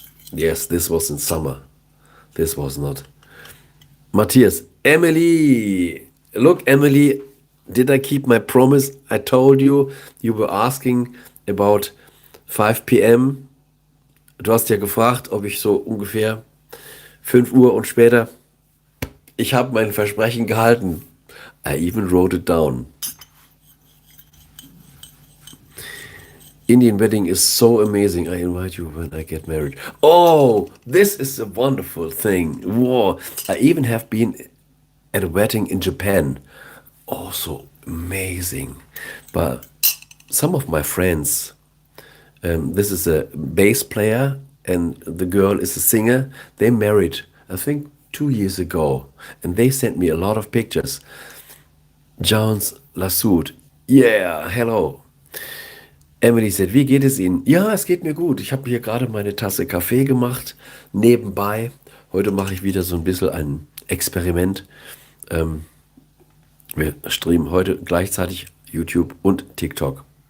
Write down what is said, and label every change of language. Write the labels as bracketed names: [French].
[English] Yes, this was in summer. This was not. Matthias, Emily. Look, Emily, did I keep my promise? I told you, you were asking about 5 p.m. [German] Du hast ja gefragt, ob ich so ungefähr 5 Uhr und später. Ich habe mein Versprechen gehalten. [English] I even wrote it down. Indian wedding is so amazing. I invite you when I get married. Oh, this is a wonderful thing. Whoa. I even have been at a wedding in Japan. Also amazing. But some of my friends, this is a bass player and the girl is a singer. They married, I think, 2 years ago. And they sent me a lot of pictures. Jones Lassoud. Yeah, hello. [German] Emily sagt, wie geht es Ihnen? Ja, es geht mir gut. Ich habe hier gerade meine Tasse Kaffee gemacht, nebenbei. Heute mache ich wieder so ein bisschen ein Experiment. Wir streamen heute gleichzeitig YouTube und TikTok.